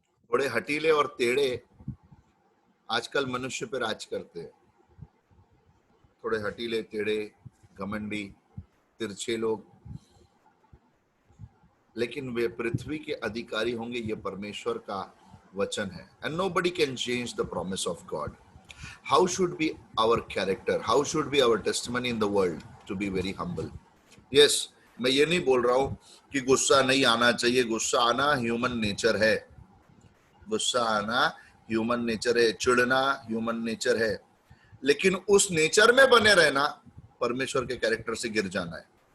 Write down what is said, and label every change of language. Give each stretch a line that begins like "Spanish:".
Hindi: बड़े हटीले और टेढ़े आजकल मनुष्य पर राज करते हैं। थोड़े हटीले, टेढ़े, घमंडी, तिरछे लोग, लेकिन वे पृथ्वी के अधिकारी होंगे। ये परमेश्वर का वचन है।
English: And nobody can change the promise of God. How should be our character? How should be our testimony in the world? To be very humble. Yes,
Hindi: मैं ये नहीं बोल रहा हूं कि गुस्सा नहीं आना चाहिए, गुस्सा आना ह्यूमन नेचर है, गुस्सा आना ह्यूमन नेचर है, चिढ़ना ह्यूमन नेचर है, लेकिन उस नेचर में बने रहना परमेश्वर के कैरेक्टर से गिर जाना है।